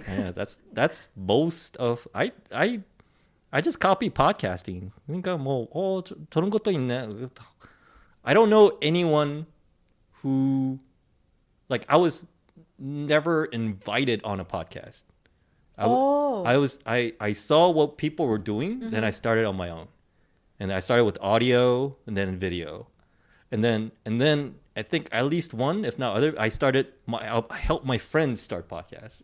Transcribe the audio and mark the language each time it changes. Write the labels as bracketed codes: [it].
[en] Yeah, that's most of I just copy podcasting. [ko] 그러니까 저런 것도 있네. [en] I don't know anyone who like I was never invited on a podcast. I saw what people were doing, then I started on my own. And I started with audio and then video. And then I think at least one, if not other, I helped my friends start podcasts.